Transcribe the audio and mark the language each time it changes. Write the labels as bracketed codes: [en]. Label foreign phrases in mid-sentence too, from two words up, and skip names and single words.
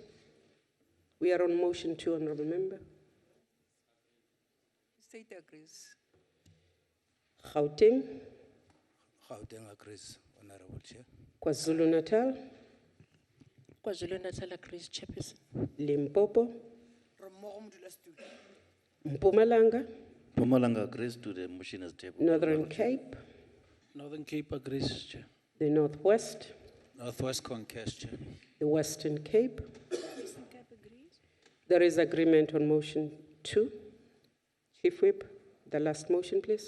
[en] We are on motion 2, Honourable Member. State agrees. Gauteng? Gauteng agrees, Honourable Chair. KwaZulu-Natal? KwaZulu-Natal agrees, Chairperson. Limpopo? Mpumalanga? Mpumalanga agrees to the motion as tabled. Northern Cape? Northern Cape agrees, Chair. The Northwest? Northwest concurs, Chair. The Western Cape? Eastern Cape agrees. There is agreement on motion 2. Chief Whip, the last motion, please.